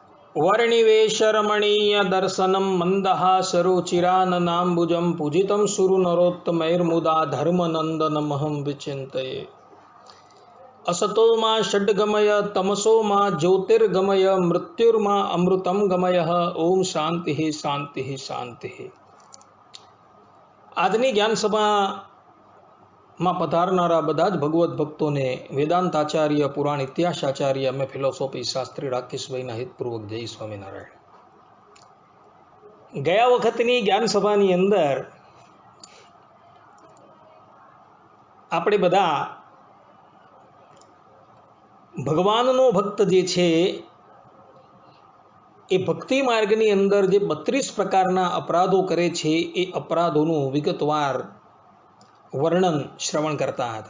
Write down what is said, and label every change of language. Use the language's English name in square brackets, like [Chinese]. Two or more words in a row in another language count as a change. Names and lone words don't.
[Sanskrit] वर्णिवेशरमणीय दर्शनम मंदहासरुचिराननाम्बुजं पूजितं सुरनरोत्तमैर्मुदा धर्मनंदनमहं विचिन्तये। असतो मा षड्गमय तमसो मा ज्योतिर्गमय मृत्युर्मा अमृतं गमय। ओम शांति शांति शांति। [Gujarati] આજની જ્ઞાન સભામાં પધારનારા બધા જ ભગવત ભક્તોને વેદાંતાચાર્ય, પુરાણ ઇતિહાસાચાર્ય, અમે ફિલોસોફી શાસ્ત્રી રાકેશભાઈના હિતપૂર્વક જય સ્વામિનારાયણ. ગયા વખતની જ્ઞાન સભાની અંદર આપણે બધા ભગવાનનો ભક્ત જે છે એ ભક્તિ માર્ગની અંદર જે 32 પ્રકારના અપરાધો કરે છે એ અપરાધોનું વિગતવાર વર્ણન શ્રવણ કરતા હતા.